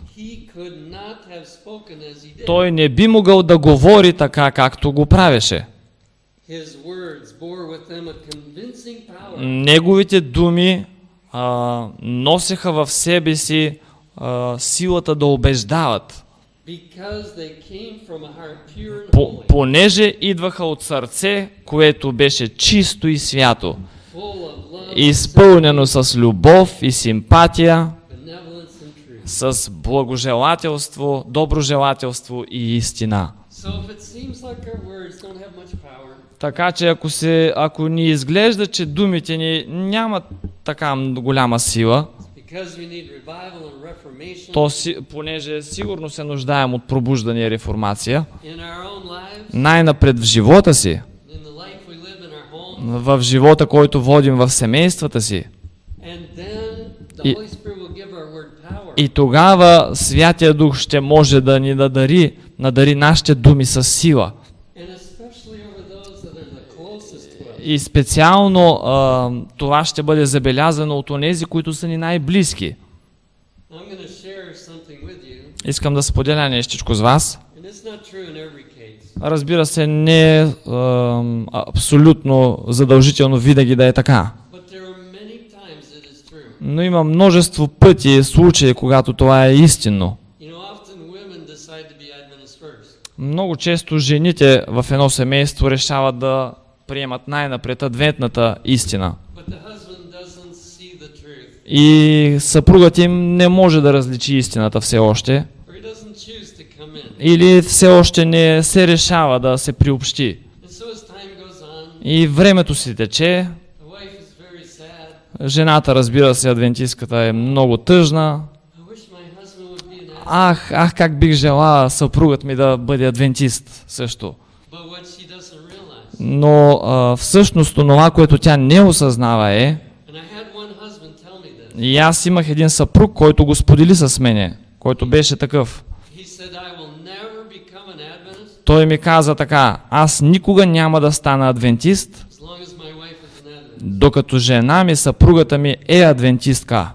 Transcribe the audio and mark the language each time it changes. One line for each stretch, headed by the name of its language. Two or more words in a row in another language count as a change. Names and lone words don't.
English: he could not have spoken as he did.
Bulgarian: той не би могъл да говори така, както го правеше.
English: His words bore with them a convincing power.
Bulgarian: Неговите думи носеха в себе си силата да убеждават,
English: Because they came from a heart pure and holy,
Bulgarian: понеже идваха от сърце, което беше чисто и свято,
English: full of love,
Bulgarian: изпълнено с любов и симпатия,
English: benevolence and truth.
Bulgarian: с благожелателство, доброжелателство и истина.
English: So if it seems like our words don't have much power,
Bulgarian: Така че ако ни изглежда, че думите ни нямат така голяма сила,
English: because we need revival and reformation
Bulgarian: то понеже сигурно се нуждаем от пробуждане и реформация,
English: in our own lives,
Bulgarian: най-напред в живота си,
English: in the life we live in our home,
Bulgarian: в живота, който водим в семействата си,
English: and then the
Bulgarian: И-
English: Holy Spirit will give our word power.
Bulgarian: и тогава Святия Дух ще може да ни надари нашите думи с сила.
English: And especially over those that are the closest to us.
Bulgarian: И специално това ще бъде забелязано от онези, които са ни най-близки.
English: I'm going to share something with you,
Bulgarian: Искам да споделя нещичко с вас.
English: and it's not true in every case.
Bulgarian: Разбира се, не е абсолютно задължително винаги да е така.
English: But there are many times it is true.
Bulgarian: Но има множество пъти, случаи, когато това е истинно.
English: You know, often women decide to be Adventist first.
Bulgarian: Много често жените в едно семейство решават да приемат най-напред адвентната истина.
English: But the husband doesn't see the truth,
Bulgarian: И съпругът им не може да различи истината все още.
English: or he doesn't choose to come in.
Bulgarian: Или все още не се решава да се приобщи.
English: And so as time goes on,
Bulgarian: И времето си тече.
English: the wife is very sad.
Bulgarian: Жената, разбира се, адвентистката е много тъжна.
English: I wish my husband would be an Adventist.
Bulgarian: Ах, как бих желала съпругът ми да бъде адвентист също.
English: But
Bulgarian: Но всъщност това, което тя не осъзнава е, и аз имах един съпруг, който го сподели с мене, който беше такъв. Той ми каза така: аз никога няма да стана адвентист, докато жена ми, съпругата ми е адвентистка.